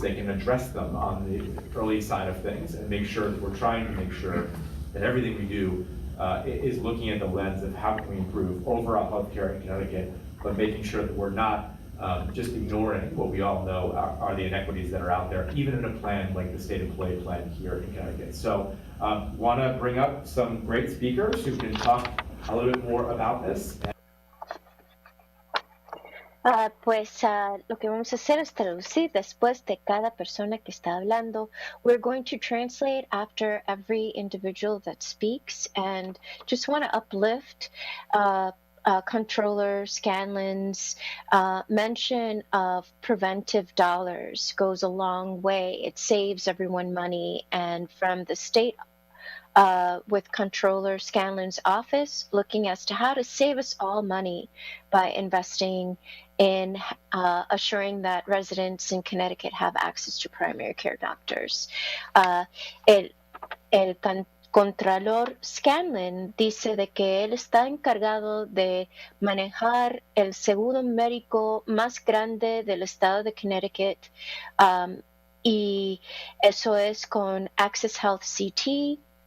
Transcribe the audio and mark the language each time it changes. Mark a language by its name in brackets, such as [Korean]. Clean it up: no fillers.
[English] They can address them on the early side of things and make sure that we're trying to make sure that everything we do is looking at the lens of how can we improve overall healthcare in Connecticut, but making sure that we're not just ignoring what we all know are the inequities that are out there, even in a plan like the state employee plan here in Connecticut. So want to bring up some great speakers who can talk a little bit more about this. [Spanish] Lo que vamos a hacer es traducir después de cada persona que está hablando. [English] We're going to translate after every individual that speaks, and just want to uplift Controller Scanlon's mention of preventive dollars goes a long way. It saves everyone money, and from the state with Controller Scanlon's office, looking as to how to save us all money by investing in assuring that residents in Connecticut have access to primary care doctors. [Spanish] El Contralor Scanlon dice de que él está encargado de manejar el seguro médico más grande del estado de Connecticut, y eso es con Access Health CT.